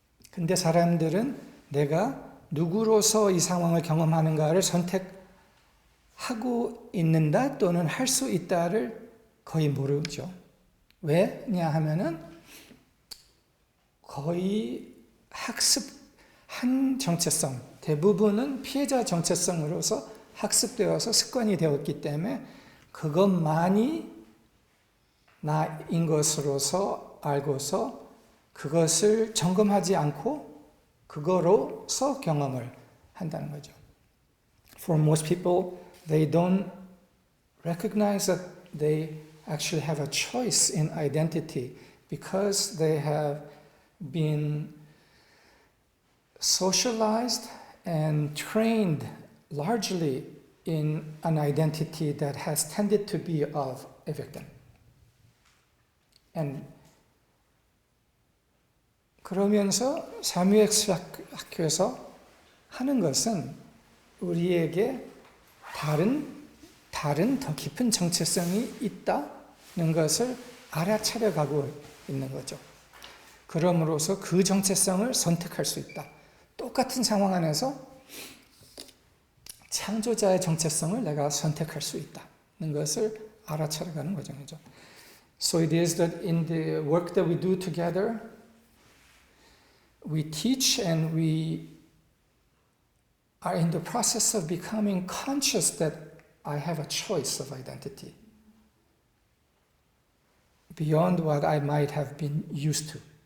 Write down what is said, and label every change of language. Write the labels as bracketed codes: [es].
[ko] 근데 사람들은 내가 누구로서 이 상황을 경험하는가를 선택하고 있는다 또는 할 수 있다를 거의 모르죠. 왜냐 하면은 거의 학습한 정체성, 대부분은 피해자 정체성으로서 학습되어서 습관이 되었기 때문에 그것만이 나인 것으로서 알고서 그것을 점검하지 않고 그거로서 경험을 한다는 거죠. [en] For most people, they don't recognize that they actually have a choice in identity because they have been socialized and trained largely in an identity that has tended to be of a victim. [ko] And 그러면서 사뮤엑스 학교에서 하는 것은 우리에게 다른 더 깊은 정체성이 있다는 것을 알아차려가고 있는 거죠. 그럼으로써 그 정체성을 선택할 수 있다. 똑같은 상황 안에서 창조자의 정체성을 내가 선택할 수 있다는 것을 알아차려가는 과정이죠. [en] So it is that in the work that we do together, we teach and we are in the process of becoming conscious that I have a choice of identity beyond what I might have been used to.